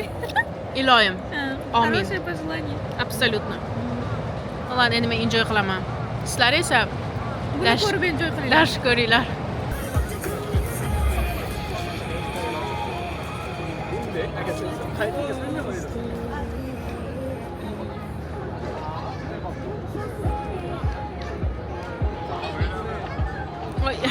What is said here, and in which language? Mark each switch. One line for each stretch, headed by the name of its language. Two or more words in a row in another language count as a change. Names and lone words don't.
Uzbek: Iloyim. Amin.
Russian: Хорошее пожелание. Absolutно. Ладно,
Uzbek: endi men enjoy qilaman. Sizlar esa Buni ko'rib enjoy qilinglar. dars ko'ringlar. Oy.